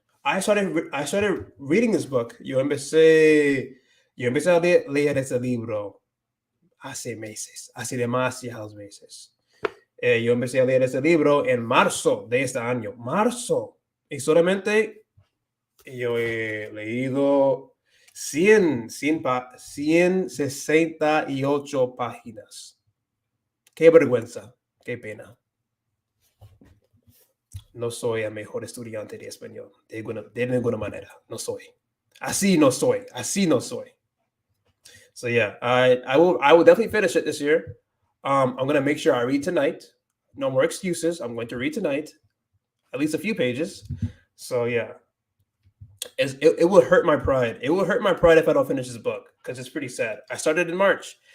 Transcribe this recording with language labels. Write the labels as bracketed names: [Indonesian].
[English] I started reading this book. [Spanish] Yo empecé a leer ese libro hace meses, hace demasiados meses. Yo empecé a leer ese libro en marzo de este año. Marzo. Y solamente yo he leído 168 páginas. Qué vergüenza, qué pena. No soy el mejor estudiante de español, de ninguna manera. No soy. Así no soy. [English] So yeah, I will definitely finish it this year. I'm gonna make sure I read tonight. No more excuses. I'm going to read tonight, at least a few pages. So yeah, it will hurt my pride. It will hurt my pride if I don't finish this book because it's pretty sad. I started in March.